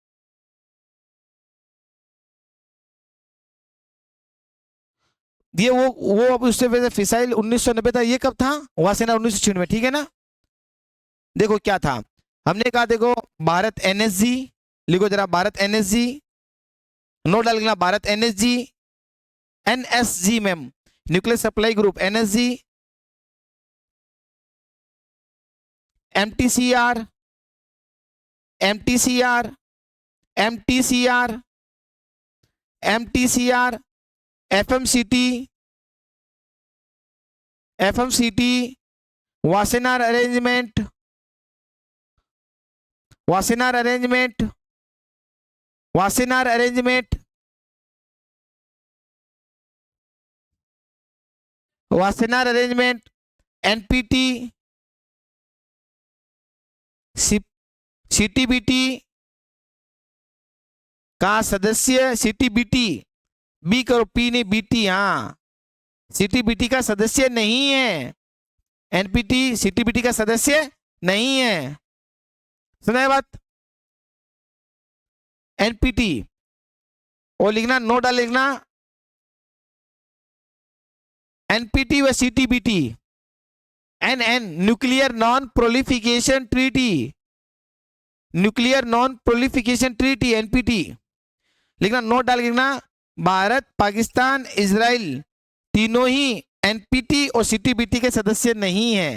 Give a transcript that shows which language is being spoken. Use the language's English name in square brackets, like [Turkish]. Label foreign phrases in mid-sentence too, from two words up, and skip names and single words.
[Hindi] ये वो अब उससे वजह फिसाइल 1990 था, ये कब था? वासेना 1996, ठीक है ना? देखो क्या था, हमने कहा देखो भारत एनएसजी, लिखो जरा भारत एनएसजी, नोट डाल लेना भारत एनएसजी, एनएसजी मैम, न्यूक्लियर सप्लाई ग्रुप एनएसजी, एमटीसीआर, एमटीसीआर, एमटीसीआर, एमटीसीआर, एफएमसीटी, एफएमसीटी, वासेनार अरेंजमेंट, वासेनार अरेंजमेंट, वासेनार अरेंजमेंट, वासेनार अरेंजमेंट, एनपीटी, सीटीबीटी का सदस्य, सीटीबीटी, बी करो, पी नहीं बीटी, हाँ, सीटीबीटी का सदस्य नहीं है, एनपीटी सीटीबीटी का सदस्य नहीं है। सुना बात? एनपीटी और लिखना, नोट डाल लिखना, एनपीटी व सीटीबीटी, एनएन न्यूक्लियर नॉन प्रोलिफिकेशन ट्रीटी, न्यूक्लियर नॉन प्रोलिफिकेशन ट्रीटी एनपीटी लिखना, नोट डाल लिखना, भारत पाकिस्तान इजराइल तीनों ही एनपीटी और सीटीबीटी के सदस्य नहीं है।